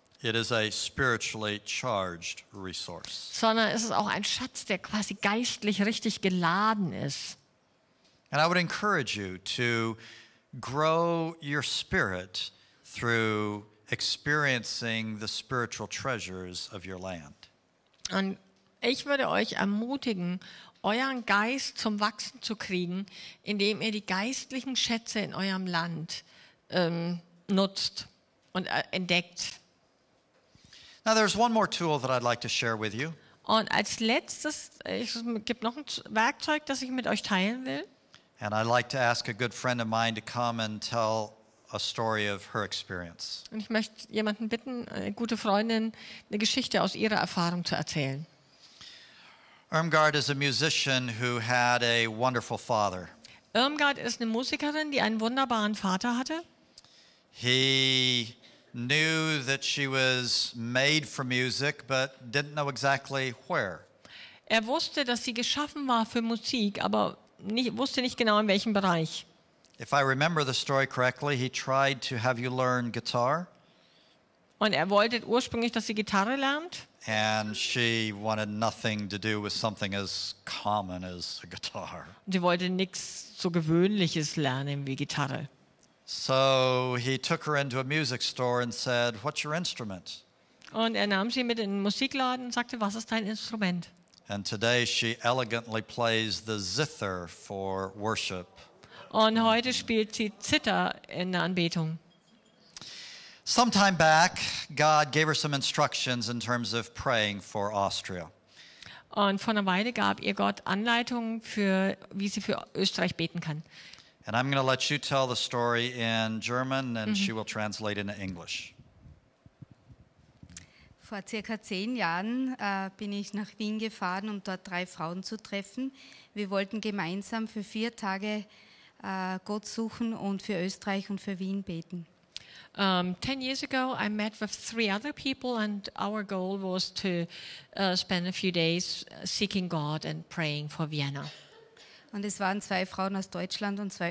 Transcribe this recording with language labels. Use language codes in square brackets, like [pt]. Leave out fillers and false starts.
[en] It is a spiritually charged resource. [de] sondern es ist auch ein Schatz, der quasi geistlich richtig geladen ist. [en] And I would encourage you to grow your spirit through experiencing the spiritual treasures of your land. [de] Und ich würde euch ermutigen, euren Geist zum Wachsen zu kriegen, indem ihr die geistlichen Schätze in eurem Land nutzt und entdeckt. [en] Now there's one more tool that I'd like to share with you. [de] Und als letztes, es gibt noch ein Werkzeug, das ich mit euch teilen will. [en] And I'd like to ask a good friend of mine to come and tell a story of her experience. [de] Und ich möchte jemanden bitten, eine gute Freundin, eine Geschichte aus ihrer Erfahrung zu erzählen. [en] Irmgard is a musician who had a wonderful father. [de] Irmgard ist eine Musikerin, die einen wunderbaren Vater hatte. [en] He knew that she was made for music, but didn't know exactly where. [de] Er wusste, dass sie geschaffen war für Musik, aber wusste nicht genau in welchem Bereich. [en] If I remember the story correctly, he tried to have you learn guitar, [de] Und er wollte ursprünglich, dass sie Gitarre lernt. [en] and she wanted nothing to do with something as common as a guitar. [de] Und sie wollte nichts so Gewöhnliches lernen wie Gitarre. [en] So he took her into a music store and said, "What's your instrument?" [de] Und er nahm sie mit in den Musikladen und sagte, was ist dein Instrument? [en] And today she elegantly plays the zither for worship. [de] Und heute spielt sie Zither in der Anbetung. [en] Sometime back, God gave her some instructions in terms of praying for Austria. [de] Und vor einer Weile gab ihr Gott Anleitungen, wie sie für Österreich beten kann. [en] And I'm going to let you tell the story in German, and she will translate into English. [de] Vor circa 10 Jahren bin ich nach Wien gefahren, um dort 3 Frauen zu treffen. Wir wollten gemeinsam für 4 Tage Gott suchen und für Österreich und für Wien beten. [en] 10 years ago, I met with 3 other people, and our goal was to spend a few days seeking God and praying for Vienna. [de] Und es waren 2 Frauen aus Deutschland und 2